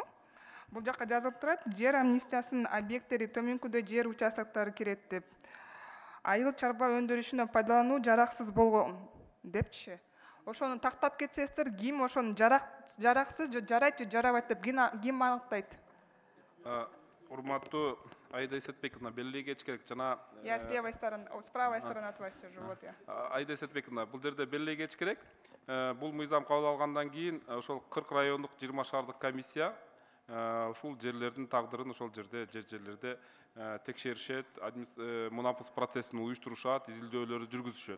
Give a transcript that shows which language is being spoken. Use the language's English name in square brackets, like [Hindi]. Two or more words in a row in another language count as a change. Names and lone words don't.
[Kyrgyz] Бул жакка жазылып турат, жер амнистиясынын объекттери төмөнкүдө жер участоктору кирет деп. Айыл чарба өндүрүшүнө пайдалануу жараксыз болгон депчи. Ошону тактап кетсеңиздер, ким ошону жараксыз же жарайт же жарабайт деп ким аныктайт? Урматтуу Аида Исатбековна, белгилегеч керек жана [Russian] Я с левой стороны, с правой стороны от вас сижу, вот я. [Kyrgyz] Аида Исатбековна, бул жерде белгилегеч керек. Бул мыйзам кабыл алгандан кийин ошол 40 райондук 20 шаардык комиссия ушул жерлердин тагдырын ошол жерлерде текшеришет, мунапыс процессин уюштурушат, изилдөөлөрдү жүргүзүшөт.